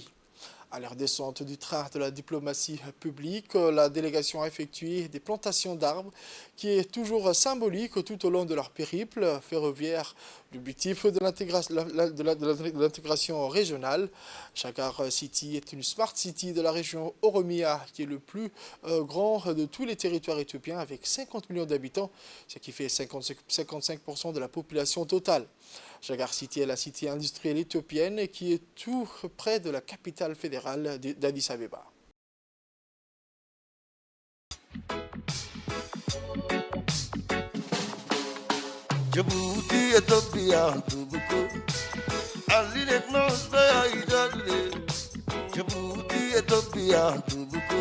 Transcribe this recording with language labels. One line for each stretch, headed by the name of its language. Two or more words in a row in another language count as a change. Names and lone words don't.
French: À leur descente du train de la diplomatie publique, la délégation a effectué des plantations d'arbres qui est toujours symbolique tout au long de leur périple ferroviaire L'objectif de l'intégration régionale, Chaggar City est une
English: smart city
French: de la région Oromia qui est le plus grand de tous les territoires éthiopiens avec 50 millions d'habitants, ce qui fait 55% de la population totale. Chaggar City est la cité industrielle éthiopienne qui est tout près de la capitale fédérale d'Addis Abeba. Djibouti, Ethiopia, Touboukou. Alilek nos bayidale. Djibouti, Ethiopia, Touboukou.